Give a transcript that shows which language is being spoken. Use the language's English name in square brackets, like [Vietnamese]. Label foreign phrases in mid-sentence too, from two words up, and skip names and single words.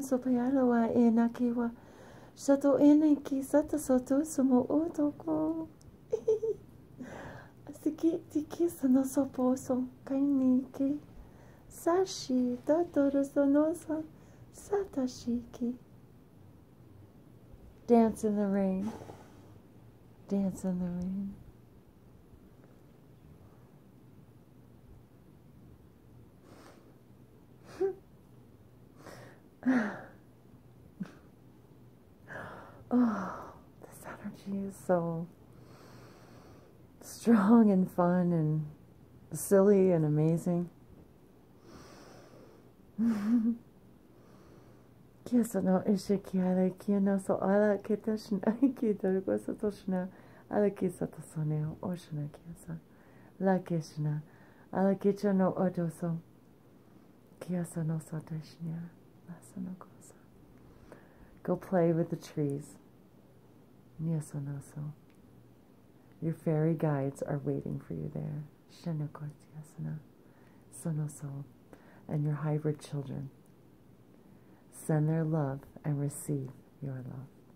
[English] sopayala wa e nakiwa sato ene ki sata soto sumo otoko. Siki tiki sono soposo kaini ki sashi totoro sonosa satashiki. Dance in the rain. Dance in the rain. Oh, this energy is so strong and fun and silly and amazing. Kiasa no ishiki ala kiana so ala kitashna kita kosa toshna ala kisa tosone oshna kiasa la kishna ala kicha no odoso kiasa no sotashnya lasano kosa. Go play with the trees. Niasonoso. Your fairy guides are waiting for you there. Shinokotiasana. Sonoso. And your hybrid children. Send their love and receive your love.